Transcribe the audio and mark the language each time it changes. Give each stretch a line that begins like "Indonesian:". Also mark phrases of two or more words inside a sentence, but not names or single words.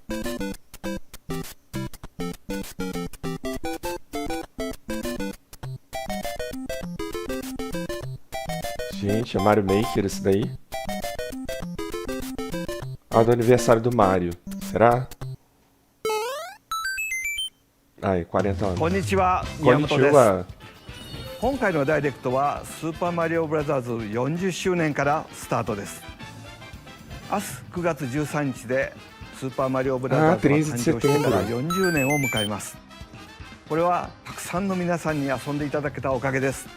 Portuguese: Gente, é Mario Maker esse daí? Ah, do aniversário do Mario. Será? Ai, 40 anos.
Japanese: こんにちは、宮本です。 Konnichiwa. 今回のダイレクトはスーパーマリオブラザーズ40周年からスタートです。明日9月13日でスーパーマリオブラザーズが誕生してから40年を迎えます。これはたくさんの皆さんに遊んでいただけたおかげです。